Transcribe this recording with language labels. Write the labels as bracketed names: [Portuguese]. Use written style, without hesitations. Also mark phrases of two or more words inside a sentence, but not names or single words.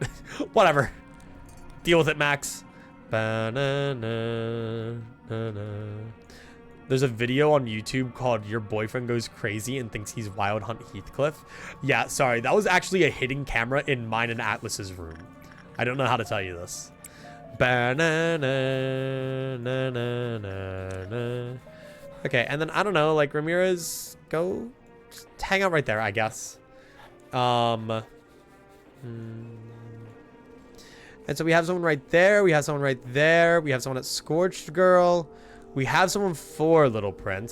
[English] Whatever. Deal with it, Max. Banana. There's a video on YouTube called Your Boyfriend Goes Crazy and Thinks He's Wild Hunt Heathcliff. Yeah, sorry. That was actually a hidden camera in mine and Atlas's room. I don't know how to tell you this. Banana. Na, na, na, na. Okay, and then, I don't know, like, Ramirez, go... Just hang out right there, I guess. And so we have someone right there. We have someone right there. We have someone at Scorched Girl. We have someone for Little Prince.